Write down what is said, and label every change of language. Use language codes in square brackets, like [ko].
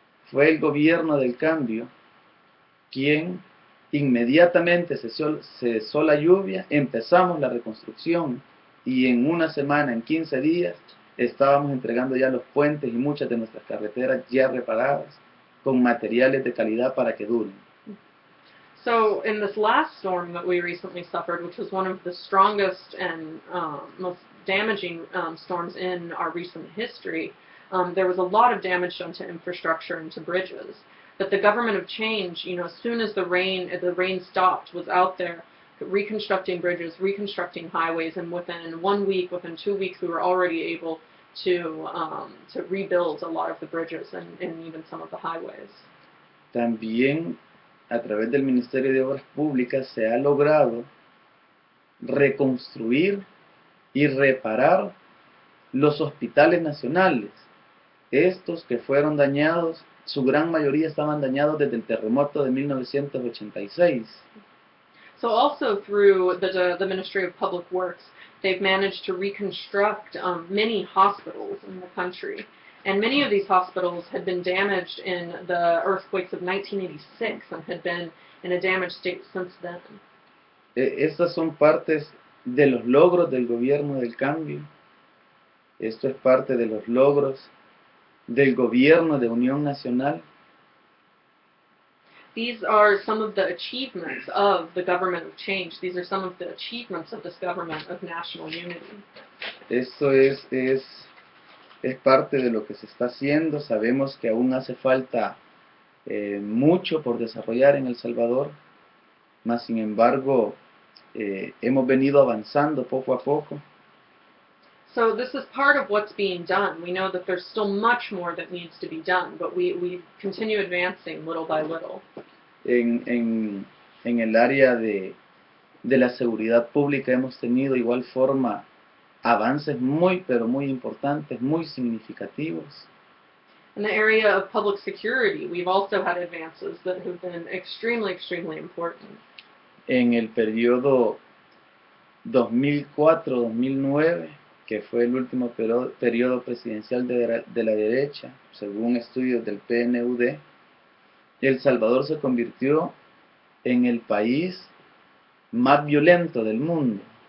[es] Fue el gobierno del cambio quien inmediatamente cesó la lluvia, empezamos la reconstrucción y en una semana, en 15 días, estábamos entregando ya los puentes y muchas de nuestras carreteras ya reparadas con materiales de calidad para que duren. [en] So in this last storm that we recently suffered, which was one of the strongest and most damaging storms in our recent history, there was a lot of damage done to infrastructure and to bridges. But the government of change, as soon as the rain stopped, was out there reconstructing bridges, reconstructing highways, and within 1 week, within 2 weeks, we were already able to rebuild a lot of the bridges and even some of the highways. [es] También a través del Ministerio de Obras Públicas se ha logrado reconstruir y reparar los hospitales nacionales. Estos que fueron dañados, su gran mayoría estaban dañados desde el terremoto de 1986. [en] So also through the Ministry of Public Works, they've managed to reconstruct many hospitals in the country. And many of these hospitals had been damaged in the earthquakes of 1986 and had been in a damaged state since then. [es] Estas son partes de los logros del gobierno del cambio. Esto es parte de los logros del gobierno de Unión Nacional. [en] These are some of the achievements of the government of change. These are some of the achievements of this government of national unity. [es] Esto es parte de lo que se está haciendo. Sabemos que aún hace falta mucho por desarrollar en El Salvador, mas sin embargo hemos venido avanzando poco a poco. [en] So this is part of what's being done. We know that there's still much more that needs to be done, but we continue advancing little by little. [es] En el área de la seguridad pública hemos tenido igual forma avances muy, pero muy importantes, muy significativos. [en] In the area of public security, we've also had advances that have been extremely, extremely important. [es] En el periodo 2004-2009, que fue el último periodo presidencial de la derecha, según estudios del PNUD, El Salvador se convirtió en el país más violento del mundo.